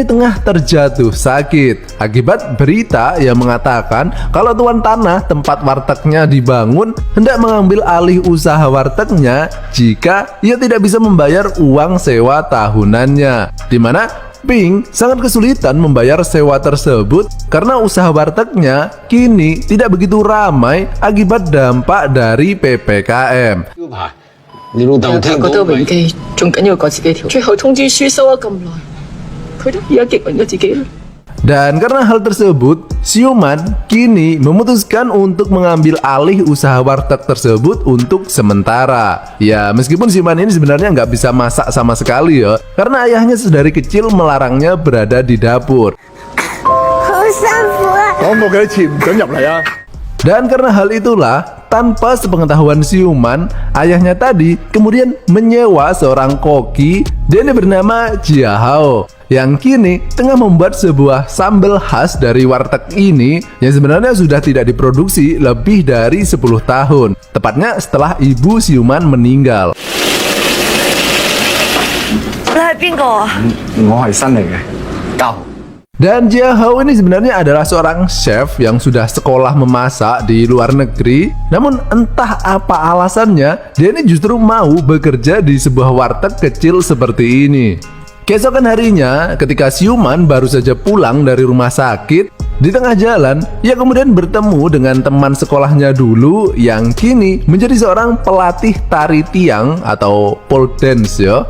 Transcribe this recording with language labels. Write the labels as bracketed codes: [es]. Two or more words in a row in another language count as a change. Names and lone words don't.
[id] tengah terjatuh sakit akibat berita yang mengatakan kalau tuan tanah tempat wartegnya dibangun hendak mengambil alih usaha wartegnya jika ia tidak bisa membayar uang sewa tahunannya, di mana Pink sangat kesulitan membayar sewa tersebut karena usaha wartegnya kini tidak begitu ramai akibat dampak dari PPKM. [yue] 你老豆聽覺得講榮記仲緊要過自己條，最後通知書收咗咁耐，佢都而家極榮咗自己啦。 [id] Dan karena hal tersebut, siuman kini memutuskan untuk mengambil alih usaha warteg tersebut untuk sementara. Ya, meskipun siuman ini sebenarnya nggak bisa masak sama sekali ya, karena ayahnya sedari kecil melarangnya berada di dapur. Dan karena hal itulah, tanpa sepengetahuan siuman, ayahnya tadi kemudian menyewa seorang koki, dia ini bernama Jia Hao, yang kini tengah membuat sebuah sambal khas dari warteg ini yang sebenarnya sudah tidak diproduksi lebih dari 10 tahun, tepatnya setelah ibu siuman meninggal. [yue] 你係邊個啊？我係新嚟嘅，教。 [id] Dan Jia Hao ini sebenarnya adalah seorang chef yang sudah sekolah memasak di luar negeri. Namun entah apa alasannya, dia ini justru mau bekerja di sebuah warteg kecil seperti ini. Keesokan harinya, ketika siuman baru saja pulang dari rumah sakit, di tengah jalan, ia kemudian bertemu dengan teman sekolahnya dulu yang kini menjadi seorang pelatih tari tiang atau pole dance ya.